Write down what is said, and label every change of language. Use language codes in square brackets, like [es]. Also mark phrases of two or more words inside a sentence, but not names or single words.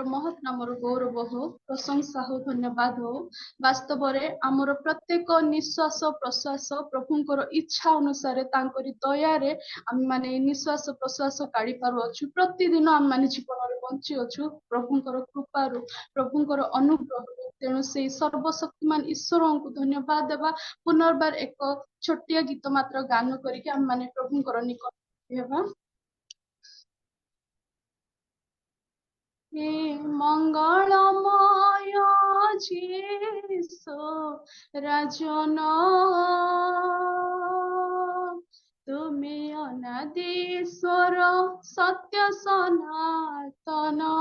[or] ମହତ୍ ନାମର ଗୌରବ ହଉ ପ୍ରଶଂସା ହଉ ଧନ୍ୟବାଦ ହଉ ବାସ୍ତବରେ ଆମର ପ୍ରତ୍ୟେକ ନିଶ୍ୱାସ ପ୍ରଶ୍ୱାସ ପ୍ରଭୁଙ୍କର ଇଚ୍ଛା ଅନୁସାରେ ତାଙ୍କରି ଦୟାରେ ଆମେମାନେ ଏ ନିଶ୍ୱାସ ପ୍ରଶ୍ୱାସ କାଢି ପାରୁଅଛୁ ପ୍ରତିଦିନ ଆମେମାନେ ଜୀବନରେ ବଞ୍ଚି ଅଛୁ ପ୍ରଭୁଙ୍କର କୃପାରୁ ପ୍ରଭୁଙ୍କର ଅନୁଗ୍ରହରୁ ତେଣୁ ସେଇ ସର୍ବଶକ୍ତିମାନ ଈଶ୍ୱରଙ୍କୁ ଧନ୍ୟବାଦ ଦେବା ପୁନର୍ବାର ଏକ ଛୋଟିଆ ଗୀତ ମାତ୍ର ଗାନ କରିକି ଆମେମାନେ ପ୍ରଭୁଙ୍କର ନିକଟ ହେବା [bn] হে মঙ্গলময় যিশু রাজন তুমি অনাদি ঈশ্বর সত্য সনাতন